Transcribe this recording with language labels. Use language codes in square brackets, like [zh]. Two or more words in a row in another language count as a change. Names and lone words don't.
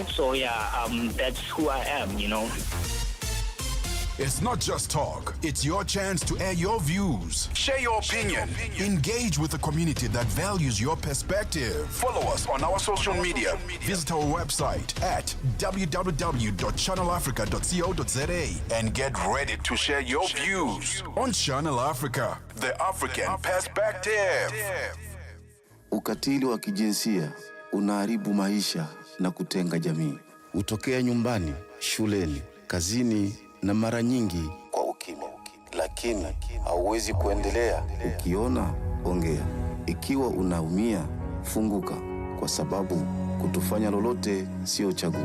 [en] So that's who I am, It's not just talk. It's your chance to air your views. Share your opinion. Engage with a community that values your perspective. Follow us on our social media. Visit our website at www.channelafrica.co.za and get ready to share your views on Channel Africa, the African perspective. [sw] Ukatili wa kijinsia unaharibu maisha na kutenga jamii. Hutokea nyumbani, shuleni, kazini na mara nyingi kwa ukimya. Lakini hauwezi kuendelea. Ukiona, ongea. Ikiwa unaumia, funguka, kwa sababu kutofanya lolote sio chaguo.